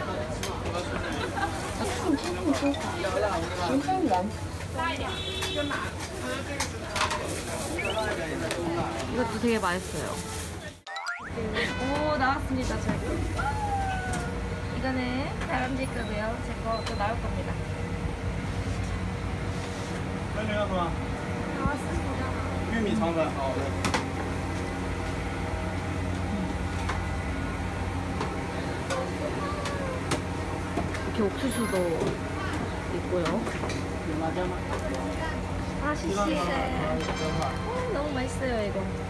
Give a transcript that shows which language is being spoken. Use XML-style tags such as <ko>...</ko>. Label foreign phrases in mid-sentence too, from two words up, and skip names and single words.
<ko>이것도 되게 맛있어요. 오, 나왔습니다, 저기. 이거는 다람쥐 거고요. 제 것도 나올 겁니다.</ko> <zh>那个要什么？</zh> <ko>나왔습니다.</ko> <zh>玉米肠粉，好的。</zh> <ko>이렇게 옥수수도 있고요. 맛있어요. 너무 맛있어요, 이거.</ko>